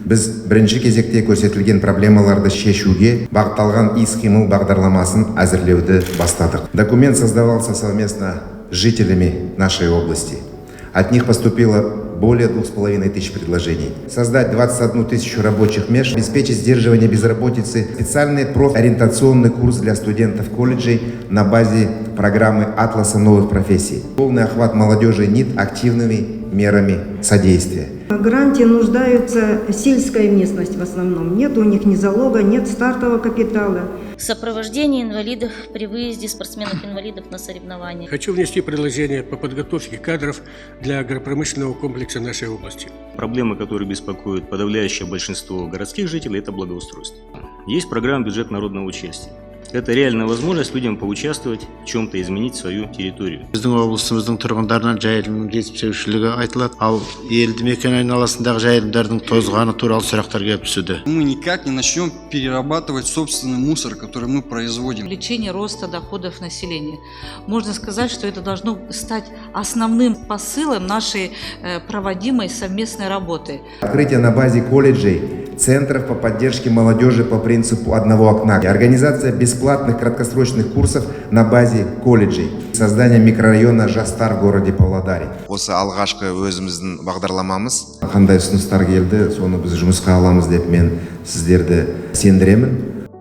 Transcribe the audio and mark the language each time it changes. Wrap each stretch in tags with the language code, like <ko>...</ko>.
<kk>Біз бірінші кезекте көрсетілген проблемаларды шешуге бағытталған іс-қимыл бағдарламасын әзірлеуді бастадық.</kk> <ru>Документ создавался совместно с жителями нашей области. От них поступило более 2500 предложений. Создать 21 тысячу рабочих мест, обеспечить сдерживание безработицы, специальный профориентационный курс для студентов колледжей на базе программы «Атласа новых профессий». Полный охват молодежи НИТ активными мерами содействия. В гранте нуждаются сельская местность в основном. Нет у них ни залога, нет стартового капитала. Сопровождение инвалидов при выезде спортсменов-инвалидов на соревнования. Хочу внести предложение по подготовке кадров для агропромышленного комплекса нашей области. Проблемы, которые беспокоят подавляющее большинство городских жителей, это благоустройство. Есть программа «Бюджет народного участия». Это реальная возможность людям поучаствовать, в чем-то изменить свою территорию.</ru> <kk>Біздің облысымыздың тұрғындарынан жайылымның жетіспеушілігі айтылады, ал елді мекен айналасындағы жайылымдардың тозғаны туралы сұрақтар келіп түседі.</kk> <ru>Мы никак не начнем перерабатывать собственный мусор, который мы производим. Увеличение роста доходов населения. Можно сказать, что это должно стать основным посылом нашей проводимой совместной работы. Открытие на базе колледжей центров по поддержке молодежи по принципу одного окна. Организация бесплатных краткосрочных курсов на базе колледжей. Создание микрорайона Жастар в городе Павлодаре.</ru> <kk>Осы алғашқы өзіміздің бағдарламамыз. Қандай ұсыныстар келді, соны біз жұмысқа аламыз деп мен сіздерді сендіремін.</kk>